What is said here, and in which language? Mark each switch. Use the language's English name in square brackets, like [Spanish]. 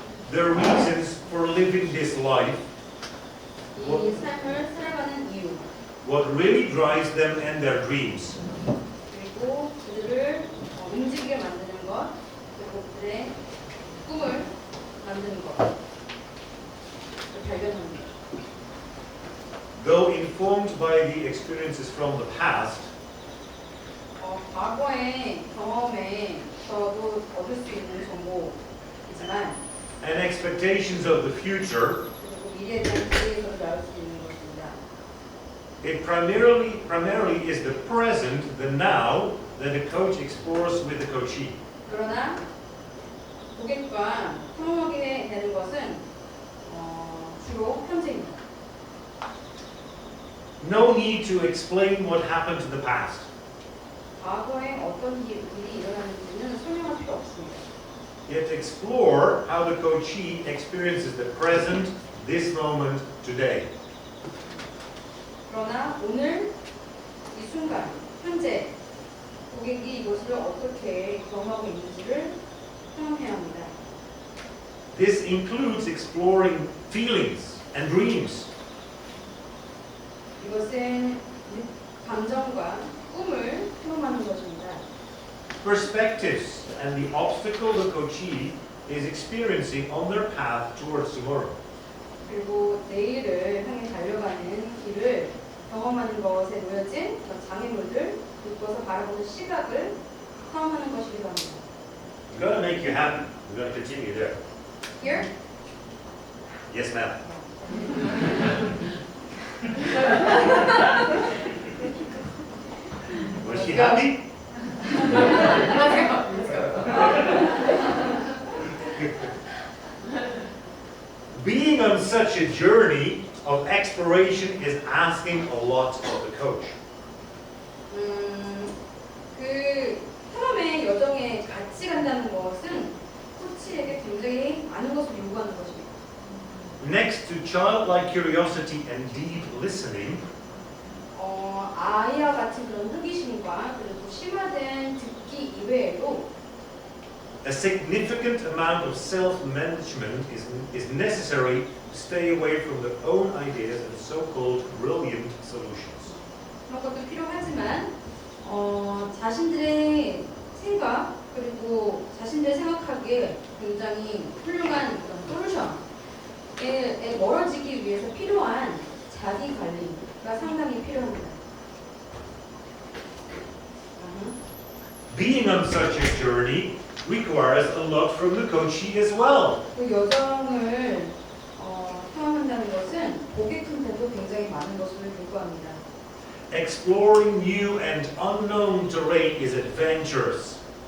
[English] Their reasons for living this life, [Korean] 이 삶을 살아가는 이유, [English] what really drives them and their dreams. [Korean] 그리고 그들을 움직이게 만드는 것, 그리고 그들의 꿈을 만드는 것을 발견하는 것. [English] Though informed by the experiences from the past, [Korean] 과거의 경험에서도 얻을 수 있는 정보이지만 [English] and expectations of the future, [Korean] 그리고 미래에 대한 기대에서도 나올 수 있는 것입니다. [English] it primarily is the present, the now, that the coach explores with the coachee. [Korean] 그러나 고객과 탐험하게 되는 것은 주로 현재입니다. [English] No need to explain what happened to the past. [Korean] 과거에 어떤 일이 일어났는지는 설명할 필요 없습니다. [English] Yet explore how the coachee experiences the present, this moment, today. [Korean] 그러나 오늘 이 이 순간, 현재 고객이 이것을 어떻게 경험하고 있는지를 경험해야 합니다. [English] This includes exploring feelings and dreams. [Korean] 이것은 감정과 꿈을 경험하는 것입니다. [English] Perspectives and the obstacle the coachee is experiencing on their path towards tomorrow. [Korean] 그리고 내일을 향해 달려가는 길을 경험하는 것에 놓여진 장애물들, 그것을 바라보는 시각을 경험하는 것이기도 합니다. [English] We're going to make you happy. We're going to continue there. Here? Yes, ma'am. Was she happy? Being on such a journey of exploration is asking a lot of the coach. [Korean] 그 탐험의 여정에 같이 간다는 것은 코치에게 굉장히 많은 것을 요구하는 것입니다. [English] Next to childlike curiosity and deep listening, [Korean] 아이와 같은 그런 호기심과 그리고 심화된 듣기 이외에도 [English] a significant amount of self-management is necessary to stay away from their own ideas and so-called brilliant solutions. [Korean] 그런 것도 필요하지만 자신들의 생각 그리고 자신들이 생각하기에 굉장히 훌륭한 그런 솔루션에 멀어지기 위해서 필요한 자기 관리가 상당히 필요합니다. [English] Being on such a journey requires a lot from the coachee as well. [Korean] 그 여정을 경험한다는 것은 고객한테도 굉장히 많은 것을 요구합니다. [English] Exploring new and unknown terrain is adventurous.